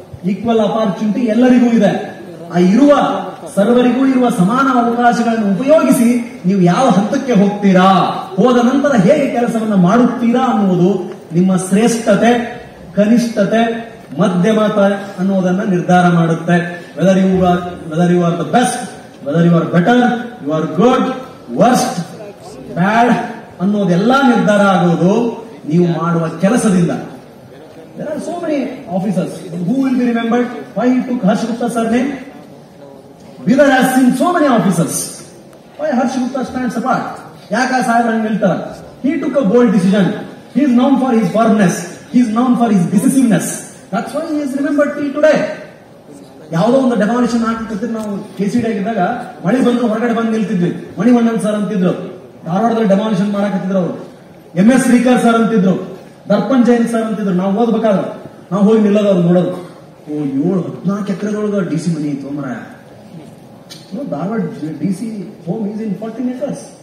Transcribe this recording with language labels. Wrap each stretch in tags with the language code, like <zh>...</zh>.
<en>equal opportunity</en> <kn>ಎಲ್ಲರಿಗೂ ಇದೆ. ಆ ಇರುವ ಸರ್ವರಿಗೂ ಇರುವ ಸಮಾನ ಅವಕಾಶಗಳನ್ನು ಉಪಯೋಗಿಸಿ ನೀವು ಯಾವ ಹಂತಕ್ಕೆ ಹೋಗ್ತೀರಾ, ಹೋದ ನಂತರ ಹೇಗೆ ಕೆಲಸವನ್ನ ಮಾಡುತ್ತೀರಾ ಅನ್ನುವುದು ನಿಮ್ಮ ಶ್ರೇಷ್ಠತೆ, ಕನಿಷ್ಠತೆ, ಮಧ್ಯಮತೆ ಅನ್ನೋದನ್ನ ನಿರ್ಧಾರ ಮಾಡುತ್ತೆ.</kn> <en>whether you are the best, whether you are better, you are good, worst, bad</en> <kn>ಅನ್ನೋದೆಲ್ಲ ನಿರ್ಧಾರ ಆಗೋದು ನೀವು ಮಾಡುವ ಕೆಲಸದಿಂದ.</kn> <en>There are so many officers who will be remembered. Why he took Harsh Gupta surname? Bidar has seen so many officers. Why Harsh Gupta stands apart? Yaka Sahib and Miltar. He took a bold decision. He is known for his firmness. He is known for his decisiveness. That's why he is remembered till today.</en> <kn>ಯಾವುದೋ ಒಂದು demolition ಹಾಕಿದ್ರೆ ನಾವು KCD ಆಗಿದ್ದಾಗ ಮಳೆ ಬಂದ್ರು ಹೊರಗಡೆ ಬಂದು ನಿಲ್ತಿದ್ವಿ. Manivannan sir ಅಂತಿದ್ರು, ಧಾರವಾಡದಲ್ಲಿ ಡೆಮಾಲಿಷನ್ ಮಾಡಕತ್ತಿದ್ರು ಅವರು. MS ಶ್ರೀಕರ್ ಸರ್ ಅಂತಿದ್ರು, ದರ್ಪಣ್ ಜೈನ್ ಸರ್ ಅಂತಿದ್ರು. ನಾವು ಓದ್ಬೇಕಾದ್ರೆ ನಾವು ಹೋಗಿ ನಿಲ್ಲೋದು ಅವ್ರು ನೋಡೋದು. 14 ಎಕರೆದೊಳಗ DC ಮನಿ ಇತ್ತು ಮರ.</kn> <en>Dharwad DC home is in 14 acres.</en>